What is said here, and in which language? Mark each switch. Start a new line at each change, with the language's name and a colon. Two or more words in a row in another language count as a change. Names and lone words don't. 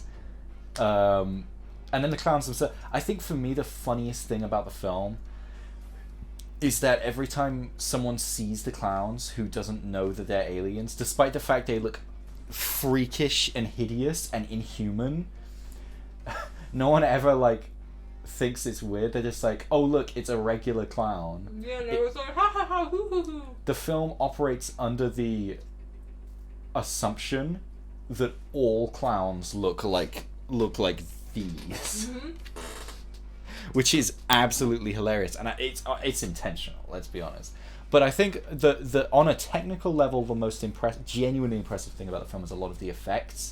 English: And then the clowns themselves. I think for me the funniest thing about the film is that every time someone sees the clowns who doesn't know that they're aliens, despite the fact they look freakish and hideous and inhuman, no one ever like thinks it's weird. They're just like, oh look, it's a regular clown. Yeah, no, it's like ha ha ha hoo hoo hoo. The film operates under the assumption that all clowns look like these. Which is absolutely hilarious, and it's intentional. Let's be honest. But I think the on a technical level, the most genuinely impressive thing about the film is a lot of the effects.